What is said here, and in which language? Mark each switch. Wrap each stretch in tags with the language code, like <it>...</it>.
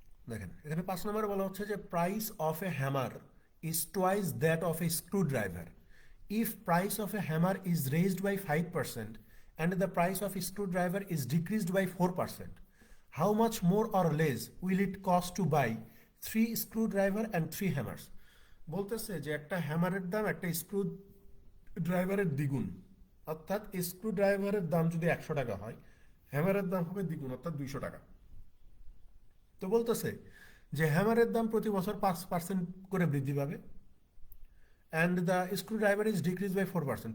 <bn>দেখেন এখানে 5 নম্বরে বলা হচ্ছে যে</bn> <en>Price of a hammer is twice that of a screwdriver if price of a hammer is raised by 5% and the price of a screwdriver is decreased by 4%. How much more or less will it cost to buy 3 screwdriver and 3 hammers?</en> <bn>বলতেছে যে একটা হ্যামারের দাম একটা screw ড্রাইভারের দ্বিগুণ, অর্থাৎ screw ড্রাইভারের দাম যদি 100 টাকা হয়, হ্যামারের দাম হবে দ্বিগুণ অর্থাৎ 200 টাকা। তো বলতেছে যে হ্যামারের দাম প্রতি বছর 5% করে বৃদ্ধি পাবে,</bn> <en>And the screwdriver is decrease by 4%।</en>